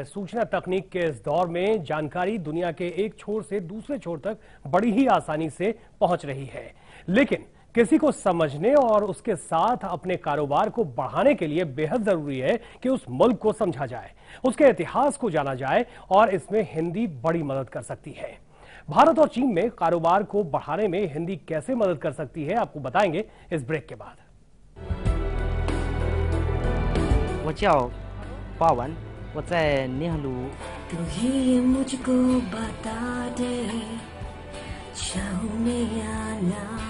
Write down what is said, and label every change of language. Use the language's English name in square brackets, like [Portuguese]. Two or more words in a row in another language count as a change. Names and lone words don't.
[Hindi] सूचना तकनीक के इस दौर में जानकारी दुनिया के एक छोर से दूसरे छोर तक बड़ी ही आसानी से पहुंच रही है, लेकिन किसी को समझने और उसके साथ अपने कारोबार को बढ़ाने के लिए बेहद जरूरी है कि उस मुल्क को समझा जाए, उसके इतिहास को जाना जाए, और इसमें हिंदी बड़ी मदद कर सकती है। भारत और चीन में कारोबार को बढ़ाने में हिंदी कैसे मदद कर सकती है, आपको बताएंगे इस ब्रेक के बाद। [Chinese] 我叫巴文，我在宁夏路。 [Hindi] तू ही मुझको बता दे चाहूं आना।